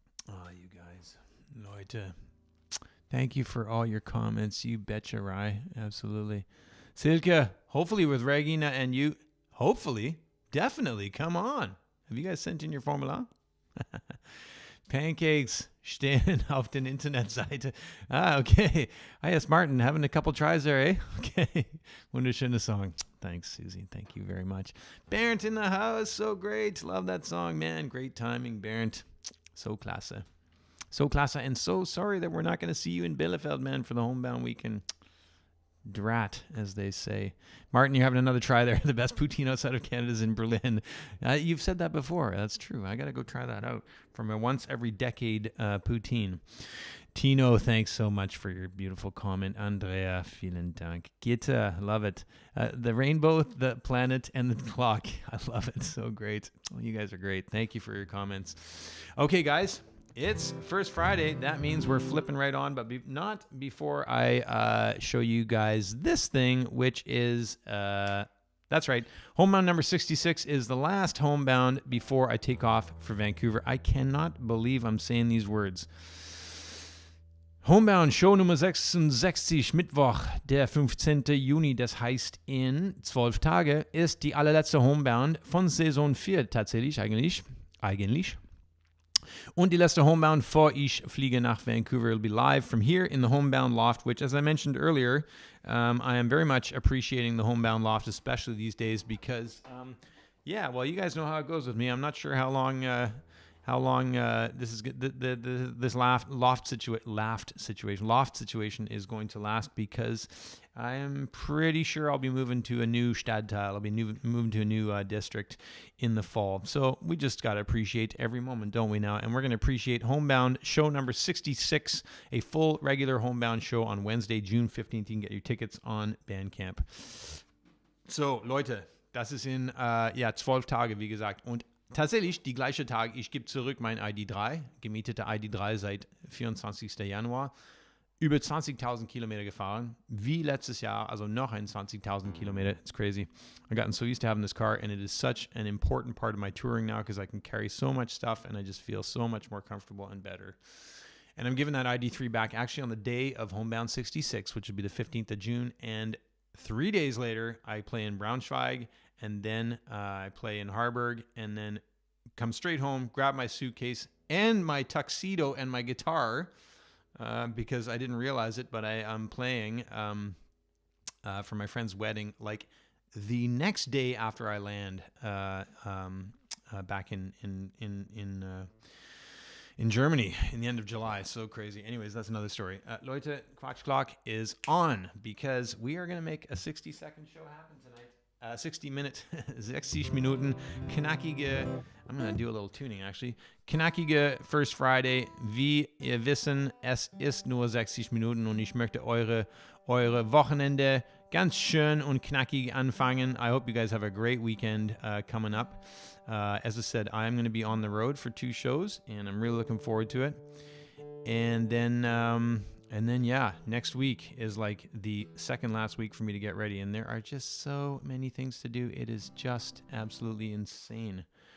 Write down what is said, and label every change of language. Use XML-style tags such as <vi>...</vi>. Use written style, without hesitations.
<en>Oh, you guys.</en> <de>Leute.</de> <en>Thank you for all your comments. You betcha, Rye. Absolutely. Silke, hopefully with Regina and you, hopefully, definitely, come on. Have you guys sent in your Formular?</en> <de>Pancakes stehen auf den Internetseite.</de> <en>Ah, okay. Ah, yes, Martin, having a couple tries there, eh? Okay.</en> <de>Wunderschöne Song.</de> <en>Thanks, Susie. Thank you very much. Bernd in the house. So great. Love that song, man. Great timing, Bernd.</en> <de>So klasse. So klasse.</de> <en>And so sorry that we're not going to see you in Bielefeld, man, for the Homebound weekend. Drat, as they say. Martin, you're having another try there. The best poutine outside of Canada is in Berlin. You've said that before. That's true. I got to go try that out from a once every decade poutine. Tino, thanks so much for your beautiful comment. Andrea,</en> <de>vielen Dank.</de> <en>Gitta, love it. The rainbow, the planet, and the clock. I love it. So great. Well, you guys are great. Thank you for your comments. Okay, guys. It's First Friday. That means we're flipping right on, but not before I show you guys this thing, which is, that's right, Homebound number 66 is the last Homebound before I take off for Vancouver. I cannot believe I'm saying these words.</en> <de>Homebound Show Nummer 66, Mittwoch, der 15. Juni, das heißt in 12 Tage, ist die allerletzte Homebound von Saison 4 tatsächlich, eigentlich. Und die letzte Homebound vor ich fliege nach Vancouver.</de> <en>It'll be live from here in the Homebound Loft, which, as I mentioned earlier, I am very much appreciating the Homebound Loft, especially these days, because, well, you guys know how it goes with me. I'm not sure how long this is this loft situation is going to last, because I am pretty sure I'll be moving to a new Stadtteil. I'll be moving to a new district in the fall. So we just got to appreciate every moment, don't we now? And we're going to appreciate Homebound show number 66, a full regular Homebound show on Wednesday, June 15th. You can get your tickets on Bandcamp.</en> <de>So, Leute, das ist in 12 Tage, wie gesagt. Und tatsächlich, die gleiche Tag, ich gebe zurück mein ID3, gemietete ID3 seit 24. Januar. Über 20.000 Kilometer gefahren, wie letztes Jahr, also noch ein 20.000 Kilometer.</de> <en>It's crazy. I've gotten so used to having this car, and it is such an important part of my touring now, because I can carry so much stuff, and I just feel so much more comfortable and better. And I'm giving that ID3 back actually on the day of Homebound 66, which would be the 15th of June, and 3 days later, I play in Braunschweig, and then I play in Harburg, and then come straight home, grab my suitcase and my tuxedo and my guitar, because I didn't realize it, but I'm playing for my friend's wedding like the next day after I land back in Germany in the end of July. So crazy. Anyways, that's another story.</en> <de>Leute,</de> <en>Quatsch Clock is on, because we are going to make a 60-second show happen tonight.</en> <de>60 Minuten, knackige,</de> <en>I'm going to do a little tuning actually,</en> <de>knackige First Friday, wie ihr wissen, es ist nur 60 Minuten und ich möchte eure Wochenende ganz schön und knackig anfangen.</de> <en>I hope you guys have a great weekend coming up. As I said, I'm going to be on the road for 2 shows, and I'm really looking forward to it. And then, yeah, next week is like the second last week for me to get ready. And there are just so many things to do. It is just absolutely insane.</en>